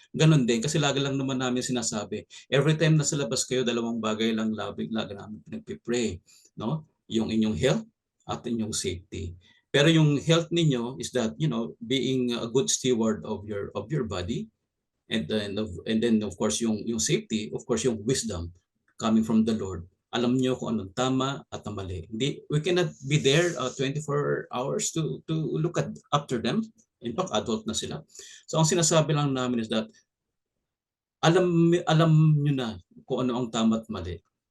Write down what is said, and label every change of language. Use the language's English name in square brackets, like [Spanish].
[Filipino] Ganon din kasi lagi lang naman namin sinasabi, every time na sa labas kayo, dalawang bagay lang lagi namin pinagpipray, no? Yung inyong health at inyong safety. Pero yung health ninyo [English] is that being a good steward of your body, and then of course yung safety, of course yung wisdom coming from the Lord. [Filipino] Alam niyo kung anong tama at ang mali. [English] We cannot be there 24 hours to look after them. In fact, adult na sila. [Filipino] So ang sinasabi lang namin [English] is that [Filipino] alam niyo na kung ano ang tama at mali.